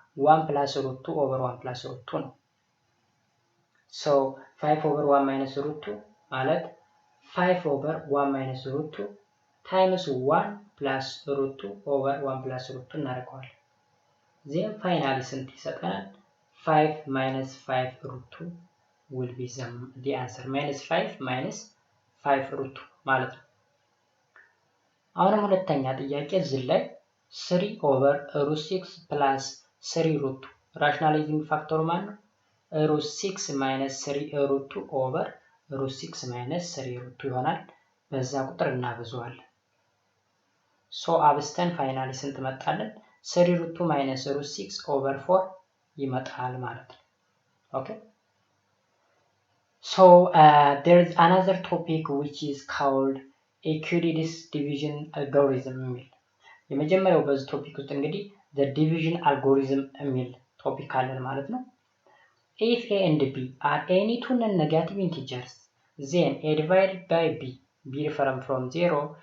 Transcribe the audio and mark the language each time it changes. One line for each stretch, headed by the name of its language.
English: 1 plus root 2 over 1 plus root 2
Amharic: ነው።
English: so 5 over 1 minus root 2 ማለት 5 over 1 minus root 2 times 1 plus root 2 over 1 plus root 2
Amharic: እናደርገዋለን።
English: then finally
Amharic: ስንት ይሰጠናል?
English: 5 minus 5 root 2 will be the answer minus 5 minus 5 root 2
Amharic: ማለት ነው። አሁንም ሁለተኛ ጥያቄ እዚህ ላይ
English: 3 over root 6 plus 3 root 2 rationalizing factor
Amharic: ማን ነው?
English: root 6 minus 3 root 2 over root 6 minus 3 root 2
Amharic: ይሆናል። በዛ ቁጥር እናበዛዋለን።
English: ሶ አብስተን ፋይናሊ
Amharic: ስንት መጣለን?
English: 3 root 2 minus root 6 over 4
Amharic: ይመጣል ማለት ነው።
English: ኦኬ so there is another topic which is called Euclid's division algorithm
Amharic: የሚል የመጀመሪያው በዚህ ቶፒክ ውስጥ እንግዲህ
English: the division algorithm
Amharic: የሚል ቶፒክ አለን ማለት ነው።
English: if a and b are any two non-negative integers then a divided by b different from 0